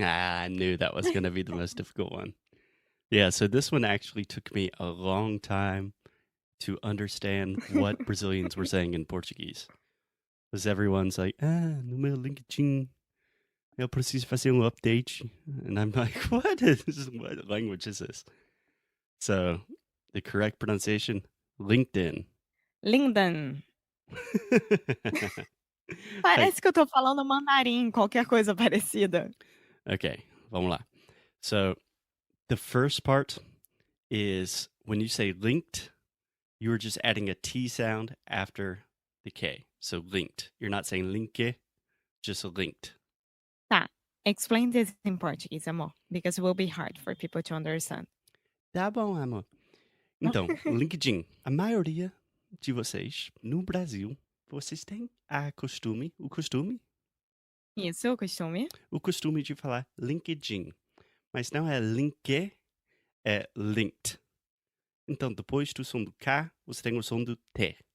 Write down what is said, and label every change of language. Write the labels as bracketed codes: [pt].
[en] I knew that was going to be the most difficult one. Yeah, so this one actually took me a long time to understand what Brazilians were saying in Portuguese. Because everyone's like, [pt] no meu LinkedIn, eu preciso fazer update. [en] And I'm like, what language is this? So, the correct pronunciation, LinkedIn. [pt] Parece que eu tô falando mandarim, qualquer coisa parecida. Okay, vamos lá. [en] So, the first part is when you say linked, you are just adding a T sound after the K. So, linked. You're not saying linke, just linked. [pt] Tá. [en] Explain this in Portuguese, amor, because it will be hard for people to understand. [pt] Tá bom, amor. Então, LinkedIn. A maioria de vocês, no Brasil, vocês têm o costume Isso, o costume. de falar LinkedIn. Mas não é link, é linked. Então, depois do som do K, você tem o som do T.